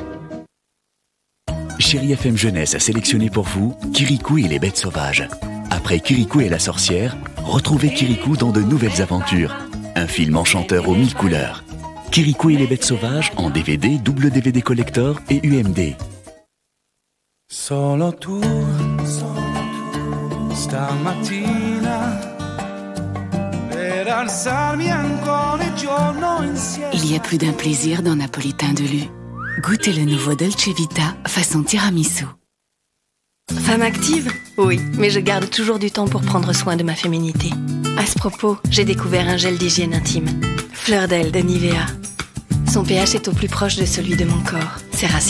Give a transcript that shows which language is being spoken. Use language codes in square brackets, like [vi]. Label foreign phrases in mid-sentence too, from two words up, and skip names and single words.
[fr] Chérie FM Jeunesse a sélectionné pour vous Kirikou et les bêtes sauvages. Après Kirikou et la sorcière, retrouvez Kirikou dans de nouvelles aventures. Un film enchanteur aux 1000 couleurs. Kirikou et les bêtes sauvages en DVD, double DVD collector et UMD. [it] Solo tu, stamattina, per alzarmi ancora il giorno insieme. [fr] Il y a plus d'un plaisir dans Napolitain de Lu. Goûtez le nouveau Dolce Vita façon tiramisu. Femme active? Oui, mais je garde toujours du temps pour prendre soin de ma féminité. À ce propos, j'ai découvert un gel d'hygiène intime. Fleur d'Elle de Nivea. Son pH est au plus proche de celui de mon corps.